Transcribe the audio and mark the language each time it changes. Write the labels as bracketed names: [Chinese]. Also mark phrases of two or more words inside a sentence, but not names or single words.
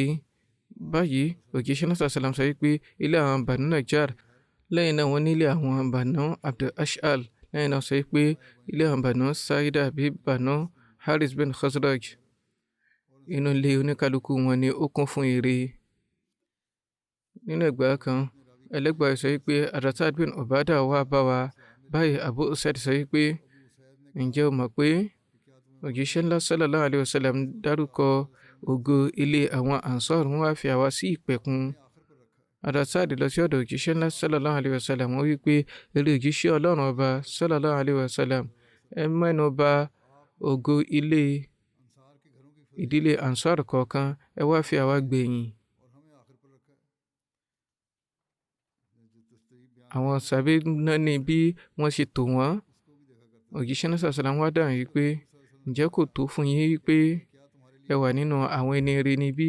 [Yoruba] Báyìí òjíṣẹ́ náà sàlám sọ wípé ilé àwọn Banu Najjar, lẹ́yìn náà wọ́n ní ilé àwọn Banu Abdul Ash'al, lẹ́yìn náà sọ wípé ilé àwọn Banu Saida àbí Banu Haris bin Khazraj. Inú ilé oníkálukú wọn ni ó kún fún ère. Nínú ẹgbàá kan, ẹlẹ́gbàá sọ wípé Sa'd bin Ubadah wá bá wa. Báyìí Abu Usaid sọ wípé ǹjẹ́ o mọ̀ pé òjíṣẹ́ ńlá [Arabic] sallallahu alaihi wasallam [Yoruba] dárúkọ ògo ilé àwọn Ansar, wọ́n wá fi àwa sí ìpẹ̀kun. Sa'd lọ sí ọ̀dọ̀ òjíṣẹ́ ńlá [Arabic] sallallahu alaihi wasallam, [Yoruba] wọ́n wípé eré òjíṣẹ́ Ọlọ́run ọba [Arabic] sallallahu alaihi wasallam, [Yoruba] ẹ mẹ́nu bà ògo ìdílé Ansar kọ̀ọ̀kan, ẹ wá fi àwa gbẹ̀yìn. Àwọn sàbẹ̀ náà ní bí wọ́n ṣe tò wọ́n. Òjíṣẹ́ náà sallallahu wá dáhùn wípé ǹjẹ́ kò tó fún yín wípé ẹ wà nínú àwọn ẹni rere níbí?